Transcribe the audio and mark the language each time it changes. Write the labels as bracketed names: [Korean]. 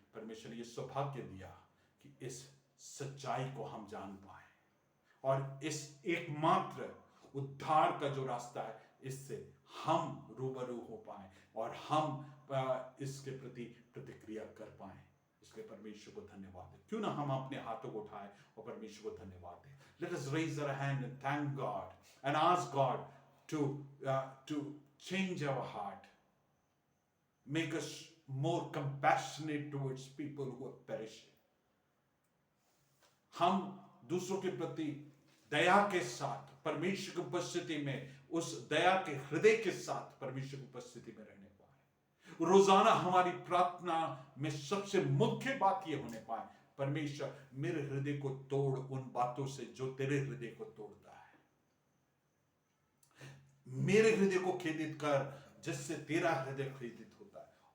[Hindi] परमेश्वर ने ये सौभाग्य दिया कि इस सच्चाई को हम जान पाए और इस एकमात्र उद्धार का जो रास्ता है, इससे हम रूबरू हो पाए और हम इसके प्रति प्रतिक्रिया कर पाए। इसलिए परमेश्वर को धन्यवाद दें। क्यों ना हम अपने हाथों को उठाएं और परमेश्वर को धन्यवाद दें। [English] Let us raise our hand and thank God and ask God to change our heart, make us more compassionate towards people who are perishing. [Hindi] हम दूसरों के प्रति दया के साथ परमेश्वर की उपस्थिति में, उस दया के हृदय के साथ परमेश्वर की उपस्थिति में रहने पाए। रोजाना हमारी प्रार्थना में सबसे मुख्य बात यह होने पाए, परमेश्वर मेरे हृदय को तोड़ उन बातों से जो तेरे हृदय को तोड़ता है, मेरे हृदय को खेदित कर जिससे तेरा हृदय खेदित होता है।